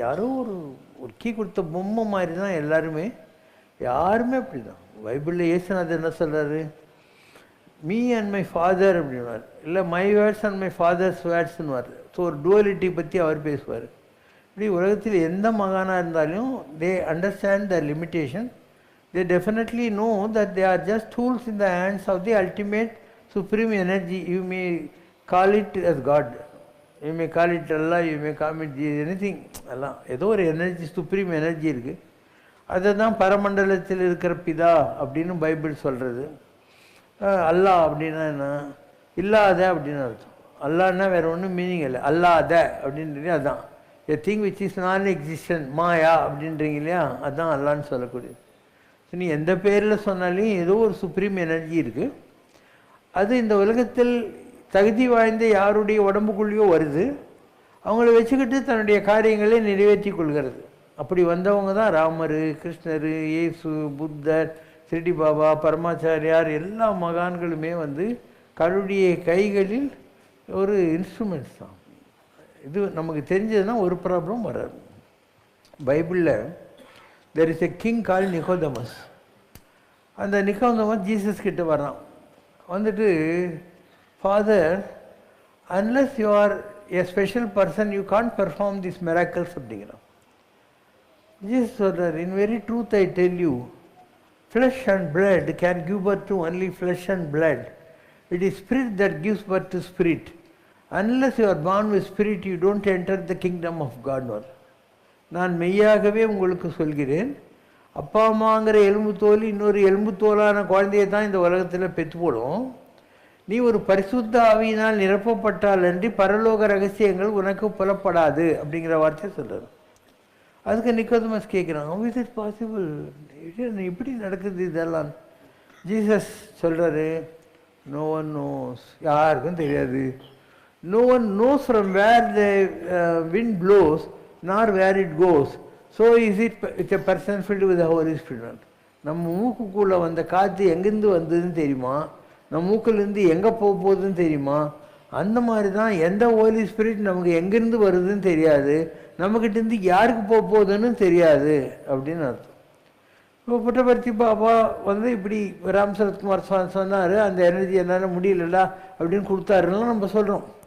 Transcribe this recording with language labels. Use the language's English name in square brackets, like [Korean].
[Tamil] யாரோ ஒரு கீ கொடுத்த பொம்மை மாதிரி தான் எல்லாருமே, யாருமே அப்படி தான். பைபிளில் இயேசுநாதர் என்ன சொல்கிறாரு, [English] me and my father [Tamil] அப்படின்வார், இல்லை [English] My words and my father's வேர்ட்ஸ்ன்னுவார். [Tamil] So ஒரு டுவலிட்டி பற்றி அவர் பேசுவார். இப்படி உலகத்தில் எந்த மகானாக இருந்தாலும் [English] They understand the limitation. They definitely know that they are just tools in the hands of the ultimate supreme energy. You may call it as God, you may call it Allah, you may call it anything. [Tamil] Allah ஏதோ ஒரு energy, supreme energy இருக்குது. அதை தான் பரமண்டலத்தில் இருக்கிற பிதா அப்படின்னு Bible சொல்கிறது. அல்லாஹ் அப்படின்னா என்ன, இல்லாத அப்படின்னு அர்த்தம். அல்லான்னா வேறு ஒன்றும் மீனிங் இல்லை, அல்லாத அப்படின்றீங்க அதுதான். [English] a thing which is non existent, [Tamil] மாயா அப்படின்றீங்க இல்லையா, அதுதான் அல்லான்னு சொல்லக்கூடியது. நீ எந்த பேரில் சொன்னாலும் ஏதோ ஒரு சுப்ரீம் எனர்ஜி இருக்குது. அது இந்த உலகத்தில் தகுதி வாய்ந்த யாருடைய உடம்புக்குள்ளேயோ வருது, அவங்கள வச்சுக்கிட்டு தன்னுடைய காரியங்களை நிறைவேற்றி கொள்கிறது. அப்படி வந்தவங்க தான் ராமர், கிருஷ்ணர், இயேசு, புத்தர், ஷிரடி பாபா, பரமாச்சாரியார், எல்லா மகான்களுமே வந்து கடவுளுடைய கைகளில் ஒரு இன்ஸ்ட்ருமெண்ட்ஸ் தான். இது நமக்கு தெரிஞ்சதுன்னா ஒரு ப்ராப்ளம் வராது. [English] பைபிளில் there is a king called Nicodemus. [Tamil] அந்த நிக்கோதேமஸ் ஜீசஸ் கிட்ட வரான். வந்துட்டு, father, [English] unless you are a special person you can't perform these miracles [Tamil] அப்படிங்கிறான். ஜீசஸ் சொல்றார், [English] in very truth I tell you, flesh and blood can give birth to only flesh and blood. It is spirit that gives birth to spirit. Unless you are born with spirit you don't enter the kingdom of God. [Tamil] நான் மெய்யாகவே உங்களுக்கு சொல்கிறேன், அப்பா அம்மாங்கிற எலும்பு தோல் இன்னொரு எலும்பு தோலான குழந்தையை தான் இந்த உலகத்தில் பெற்று போடும். நீ ஒரு பரிசுத்த ஆவியினால் நிரப்பப்பட்டால் அன்றி பரலோக ரகசியங்கள் உனக்கு புலப்படாது அப்படிங்கிற வார்த்தையை சொல்கிறார். அதுக்கு நிக்கோதேமஸ் கேட்குறான், [English] how is it possible, [Tamil] இப்படி நடக்குது இதெல்லாம்? ஜீசஸ் சொல்கிறாரு, [English] no one knows, [Tamil] யாருக்கும் தெரியாது. [English] no one knows from where the wind blows nor where it goes, so is it with a person filled with the Holy Spirit. [Tamil] நம்ம மூக்குக்குள்ளே வந்த காற்று எங்கேருந்து வந்ததுன்னு தெரியுமா, நம்ம மூக்கிலேருந்து எங்கே போக போகுதுன்னு தெரியுமா, அந்த மாதிரி தான் எந்த ஹோலி ஸ்பிரிட் நமக்கு எங்கேருந்து வருதுன்னு தெரியாது, நம்மக்கிட்டேருந்து யாருக்கு போகுதுன்னு தெரியாது அப்படின்னு அர்த்தம். இப்போ புட்டபர்த்தி பாபா வந்து இப்படி ராம் சரத்குமார் சொன்னார், அந்த எனர்ஜி என்னால் முடியலடா அப்படின்னு கொடுத்தாருலாம் நம்ம சொல்கிறோம்.